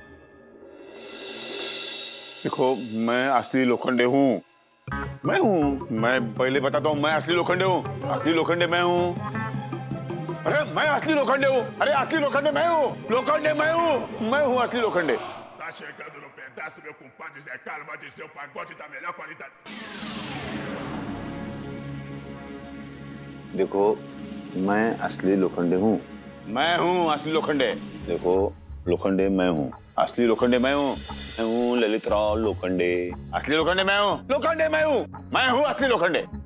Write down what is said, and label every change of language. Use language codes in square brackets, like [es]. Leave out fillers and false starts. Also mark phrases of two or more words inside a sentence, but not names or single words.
[hi] देखो मैं असली लोखंडे हूँ, मैं पहले बताता हूँ, मैं असली लोखंडे हूँ, असली लोखंडे मैं हूँ। अरे मैं असली लोखंडे हूँ, अरे असली लोखंडे मैं हूँ, लोखंडे मैं हूँ असली लोखंडे। [pt] Tá chegando no pedaço, meu compadre Zé Carlos vai dizer o pagode da melhor qualidade. [hi] देखो मैं असली लोखंडे हूँ, मैं हूँ असली लोखंडे। देखो लोखंडे मैं हूँ, असली लोखंडे मैं हूँ ललित राव लोखंडे। असली लोखंडे मैं हूँ असली लोखंडे।